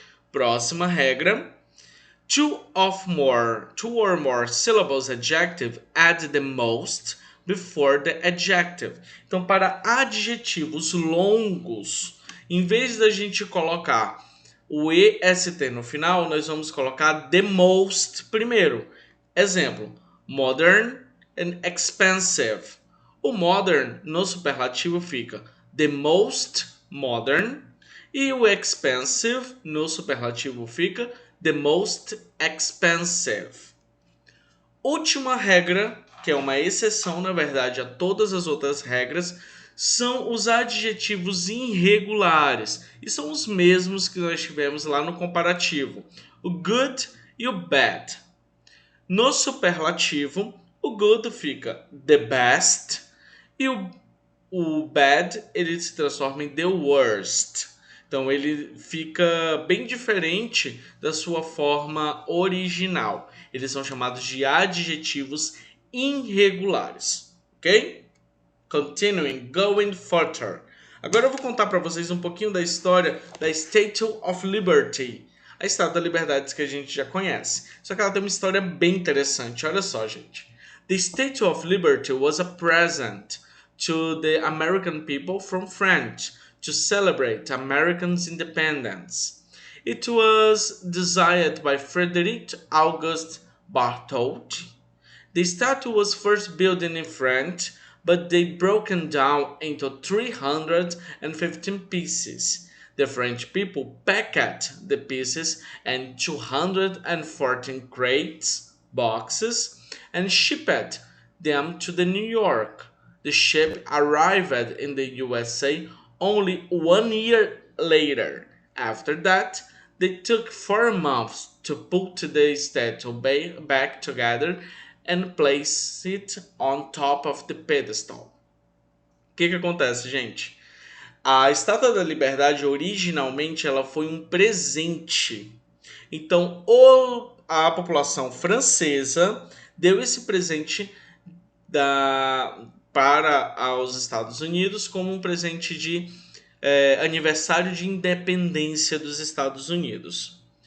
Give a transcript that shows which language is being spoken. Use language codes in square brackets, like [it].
[pt] Próxima regra. [en] Two or more syllables adjective add the most before the adjective. [pt] Então, para adjetivos longos, em vez da gente colocar o EST no final, nós vamos colocar [en] the most [pt] primeiro. [en] Exemplo, modern and expensive. [pt] O modern no superlativo fica [en] the most modern [pt] e o expensive no superlativo fica [en] the most expensive. [pt] Última regra, que é uma exceção, na verdade, a todas as outras regras, são os adjetivos irregulares. E são os mesmos que nós tivemos lá no comparativo. O good e o bad. No superlativo, o good fica [en] the best [pt] e o bad ele se transforma em [en] the worst. [pt] Então ele fica bem diferente da sua forma original. Eles são chamados de adjetivos irregulares, ok? [en] Continuing, going further. [pt] Agora eu vou contar para vocês um pouquinho da história da Statue of Liberty, a Estátua da Liberdade que a gente já conhece. Só que ela tem uma história bem interessante. Olha só, gente. [en] The Statue of Liberty was a present to the American people from France to celebrate Americans' independence. It was designed by Frederic Auguste Bartholdi. The statue was first built in France, but they broken down into 315 pieces. The French people packed the pieces in 214 crates, boxes, and shipped them to New York. the ship arrived in the USA only 1 year later. After that, they took 4 months to put the statue back together and place it on top of the pedestal. [pt] O que acontece, gente? A Estátua da Liberdade, originalmente, ela foi um presente. Então, a população francesa deu esse presente para os Estados Unidos como um presente de aniversário de independência dos Estados Unidos.